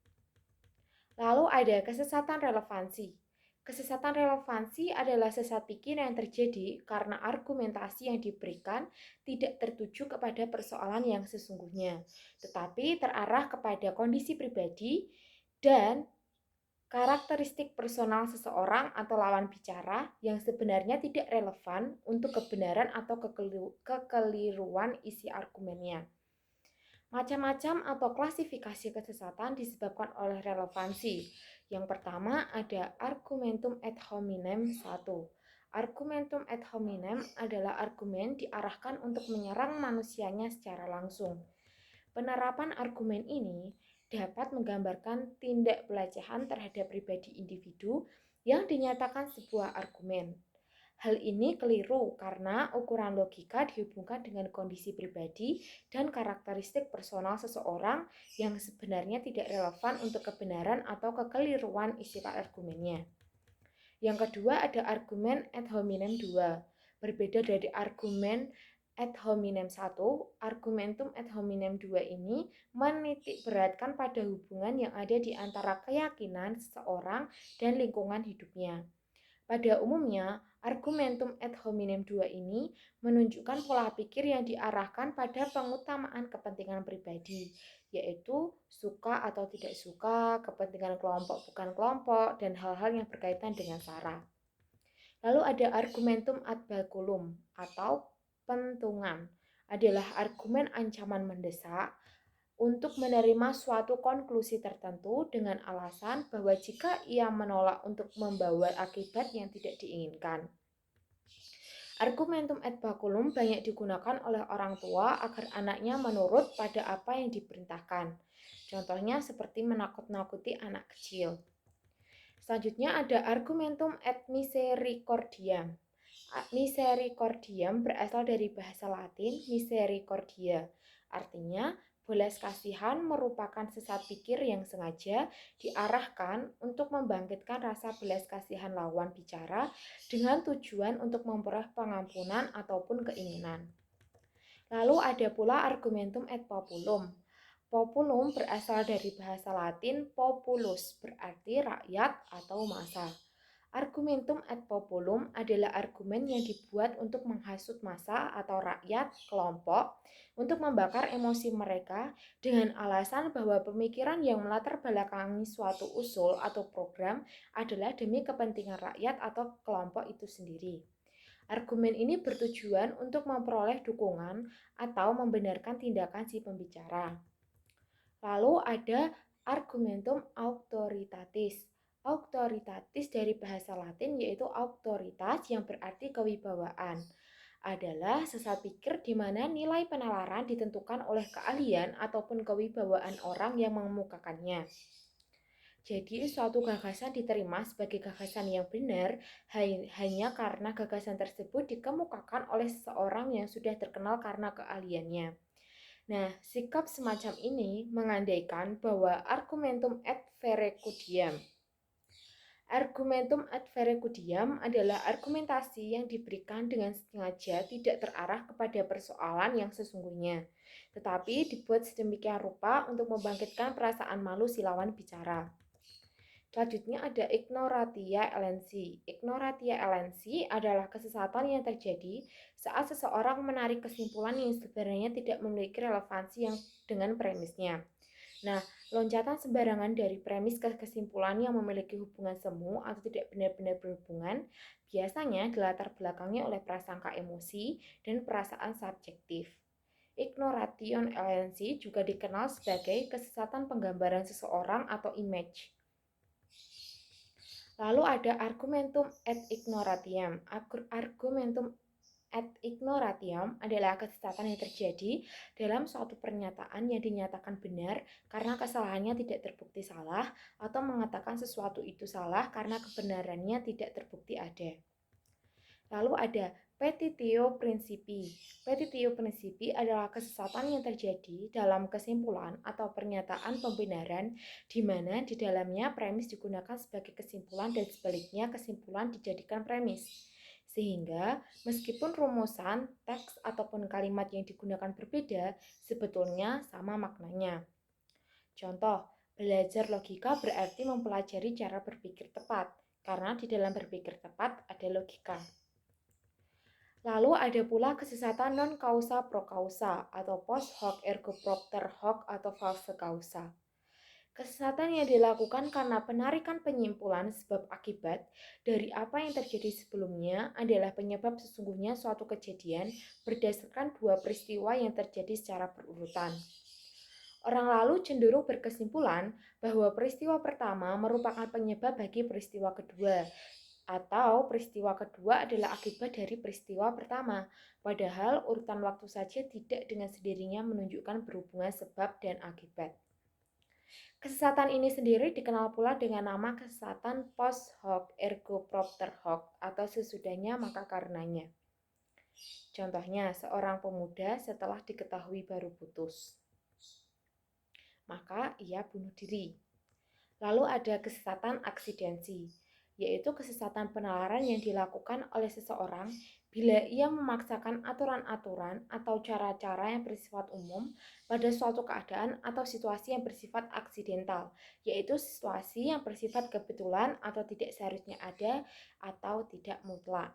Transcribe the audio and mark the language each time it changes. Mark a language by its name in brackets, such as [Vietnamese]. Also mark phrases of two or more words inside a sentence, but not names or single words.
[Indonesian] Lalu ada kesesatan relevansi. Kesesatan relevansi adalah sesat pikir yang terjadi karena argumentasi yang diberikan tidak tertuju kepada persoalan yang sesungguhnya, tetapi terarah kepada kondisi pribadi dan karakteristik personal seseorang atau lawan bicara yang sebenarnya tidak relevan untuk kebenaran atau kekeliruan isi argumennya. Macam-macam atau klasifikasi kesesatan disebabkan oleh relevansi. Yang pertama ada [Latin] argumentum ad hominem [Indonesian] 1. [Latin] Argumentum ad hominem [Indonesian] adalah argumen diarahkan untuk menyerang manusianya secara langsung. Penerapan argumen ini dapat menggambarkan tindak pelecehan terhadap pribadi individu yang dinyatakan sebuah argumen. Hal ini keliru karena ukuran logika dihubungkan dengan kondisi pribadi dan karakteristik personal seseorang yang sebenarnya tidak relevan untuk kebenaran atau kekeliruan isi argumennya. Yang kedua ada argumen [Latin] ad hominem [Indonesian] 2. Berbeda dari argumen [Latin] ad hominem [Indonesian] 1, [Latin] argumentum ad hominem [Indonesian] 2 ini menitik beratkan pada hubungan yang ada di antara keyakinan seseorang dan lingkungan hidupnya. Pada umumnya, [Latin] argumentum ad hominem [Indonesian] 2 ini menunjukkan pola pikir yang diarahkan pada pengutamaan kepentingan pribadi, yaitu suka atau tidak suka, kepentingan kelompok bukan kelompok, dan hal-hal yang berkaitan dengan sara. Lalu ada [Latin] argumentum ad baculum [Indonesian] atau pentungan, adalah argumen ancaman mendesak untuk menerima suatu konklusi tertentu dengan alasan bahwa jika ia menolak untuk membawa akibat yang tidak diinginkan. [Latin] Argumentum ad baculum [Indonesian] banyak digunakan oleh orang tua agar anaknya menurut pada apa yang diperintahkan. Contohnya seperti menakut-nakuti anak kecil. Selanjutnya ada [Latin] argumentum et misericordiam. [Indonesian] Misericordiam berasal dari bahasa Latin misericordia. Artinya, belas kasihan merupakan sesat pikir yang sengaja diarahkan untuk membangkitkan rasa belas kasihan lawan bicara dengan tujuan untuk memperoleh pengampunan ataupun keinginan. Lalu ada pula [Latin] argumentum et populum. [Indonesian] Populum berasal dari bahasa Latin populus, berarti rakyat atau massa. [Latin] Argumentum et populum [Indonesian] adalah argumen yang dibuat untuk menghasut massa atau rakyat, kelompok, untuk membakar emosi mereka dengan alasan bahwa pemikiran yang melatar belakangi suatu usul atau program adalah demi kepentingan rakyat atau kelompok itu sendiri. Argumen ini bertujuan untuk memperoleh dukungan atau membenarkan tindakan si pembicara. Lalu ada [Latin] argumentum auctoritatis. [Indonesian] Auctoritatis dari bahasa Latin yaitu autoritas yang berarti kewibawaan. Adalah sesat pikir di mana nilai penalaran ditentukan oleh keahlian ataupun kewibawaan orang yang mengemukakannya. Jadi suatu gagasan diterima sebagai gagasan yang benar hanya karena gagasan tersebut dikemukakan oleh seseorang yang sudah terkenal karena keahliannya. Nah, sikap semacam ini mengandaikan bahwa [Latin] argumentum ad verecundiam. Argumentum ad verecundiam [Indonesian] adalah argumentasi yang diberikan dengan sengaja tidak terarah kepada persoalan yang sesungguhnya, tetapi dibuat sedemikian rupa untuk membangkitkan perasaan malu si lawan bicara. Selanjutnya ada [Latin] ignorantia elensi. Ignorantia elensi [Indonesian] adalah kesesatan yang terjadi saat seseorang menarik kesimpulan yang sebenarnya tidak memiliki relevansi yang dengan premisnya. Nah, loncatan sembarangan dari premis ke kesimpulan yang memiliki hubungan semu atau tidak benar-benar berhubungan biasanya dilatar belakangi oleh prasangka emosi dan perasaan subjektif. [Latin] Ignoration elensi [Indonesian] juga dikenal sebagai kesesatan penggambaran seseorang atau image. Lalu ada [Latin] argumentum ad ignorantiam. Argumentum ad ignorantiam [Indonesian] adalah kesesatan yang terjadi dalam suatu pernyataan yang dinyatakan benar karena kesalahannya tidak terbukti salah atau mengatakan sesuatu itu salah karena kebenarannya tidak terbukti ada. Lalu ada [Latin] petitio principii. Petitio principii [Indonesian] adalah kesesatan yang terjadi dalam kesimpulan atau pernyataan pembenaran di mana di dalamnya premis digunakan sebagai kesimpulan dan sebaliknya kesimpulan dijadikan premis. Sehingga meskipun rumusan, teks ataupun kalimat yang digunakan berbeda, sebetulnya sama maknanya. Contoh, belajar logika berarti mempelajari cara berpikir tepat, karena di dalam berpikir tepat ada logika. Lalu ada pula kesesatan [Latin] non causa pro causa [Indonesian] atau [Latin] post hoc ergo propter hoc [Indonesian] atau [Latin] false causa. [Indonesian] Kesesatan yang dilakukan karena penarikan penyimpulan sebab akibat dari apa yang terjadi sebelumnya adalah penyebab sesungguhnya suatu kejadian berdasarkan dua peristiwa yang terjadi secara berurutan. Orang lalu cenderung berkesimpulan bahwa peristiwa pertama merupakan penyebab bagi peristiwa kedua, atau peristiwa kedua adalah akibat dari peristiwa pertama, padahal urutan waktu saja tidak dengan sendirinya menunjukkan berhubungan sebab dan akibat. Kesesatan ini sendiri dikenal pula dengan nama kesesatan [Latin] post hoc ergo propter hoc [Indonesian] atau sesudahnya maka karenanya. Contohnya, seorang pemuda setelah diketahui baru putus, maka ia bunuh diri. Lalu ada kesesatan aksidensi, yaitu kesesatan penalaran yang dilakukan oleh seseorang bila ia memaksakan aturan-aturan atau cara-cara yang bersifat umum pada suatu keadaan atau situasi yang bersifat aksidental, yaitu situasi yang bersifat kebetulan atau tidak seharusnya ada atau tidak mutlak.